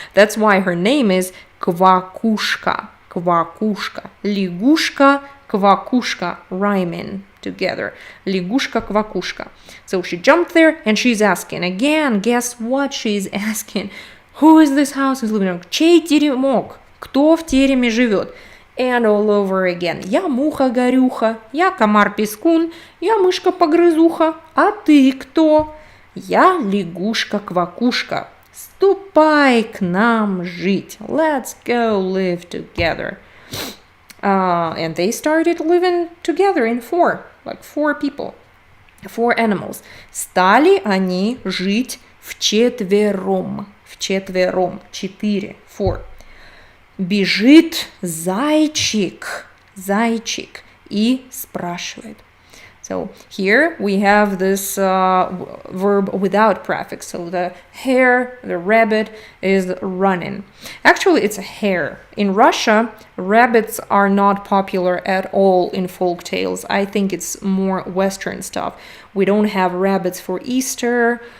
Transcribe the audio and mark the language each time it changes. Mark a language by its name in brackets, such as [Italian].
[English] That's why her name is Kvakushka. [Russian] Лягушка, квакушка, [English] rhyming together. [Russian] Лягушка, квакушка. [English] So she jumped there and she's asking. Again, guess what she's asking? Who is this house who's living in? [Russian] Чей теремок? Кто в тереме живет? [English] And all over again. [Russian] Я муха-горюха, я комар-пескун, я мышка-погрызуха, а ты кто? Я лягушка-квакушка. Ступай к нам жить. [English] Let's go live together. And they started living together in four people, four animals. [Russian] Стали они жить вчетвером, четыре, four. Бежит зайчик, и спрашивает. [English] So here we have this verb without prefix. So the hare, the rabbit, is running. Actually, it's a hare. In Russia, rabbits are not popular at all in folk tales. I think it's more Western stuff. We don't have rabbits for Easter.